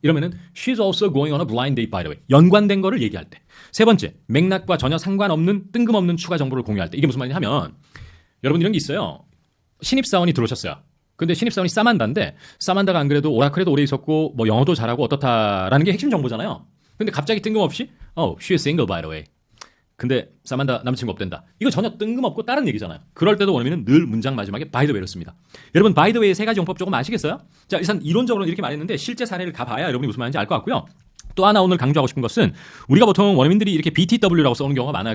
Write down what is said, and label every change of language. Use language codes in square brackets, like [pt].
[ko] 이러면은 [en] She's also going on a blind date by the way. [ko] 연관된 거를 얘기할 때. 세 번째, 맥락과 전혀 상관없는 뜬금없는 추가 정보를 공유할 때. 이게 무슨 말이냐 하면 여러분 이런 게 있어요. 신입사원이 들어오셨어요. 근데 신입사원이 사만다인데 사만다가 안 그래도 오라클에도 오래 있었고 뭐 영어도 잘하고 어떻다라는 게 핵심 정보잖아요. 근데 갑자기 뜬금없이 [en] she is single by the way. [ko] 근데 사만다 남자친구 없댄다. 이거 전혀 뜬금없고 다른 얘기잖아요. 그럴 때도 원어민은 늘 문장 마지막에 by the way를 씁니다. 여러분 by the way의 세 가지 용법 조금 아시겠어요? 자, 일단 이론적으로는 이렇게 말했는데 실제 사례를 가봐야 여러분이 무슨 말인지 알 것 같고요. 또 하나 오늘 강조하고 싶은 것은 우리가 보통 원어민들이 이렇게 BTW라고 써오는 경우가 많아요.